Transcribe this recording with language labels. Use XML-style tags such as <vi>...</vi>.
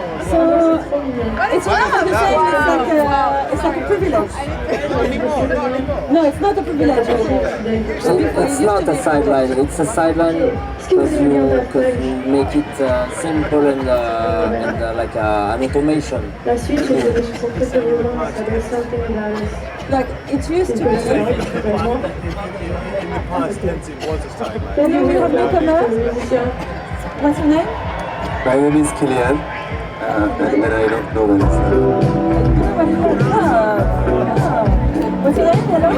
<en>So it's one of the same. It's like a privilege. No, it's not a privilege. It's not a sideline. It's a sideline because you make it simple and like an automation.</en> <fr>La suite, c'est des chansons très violentes, ça doit sortir de la</fr> <en>Like it used to be. In the past tense it was a sideline. Can you have newcomers? What's your name? My name is Kilian, and I don't know what it's What's your name? Hello?</en>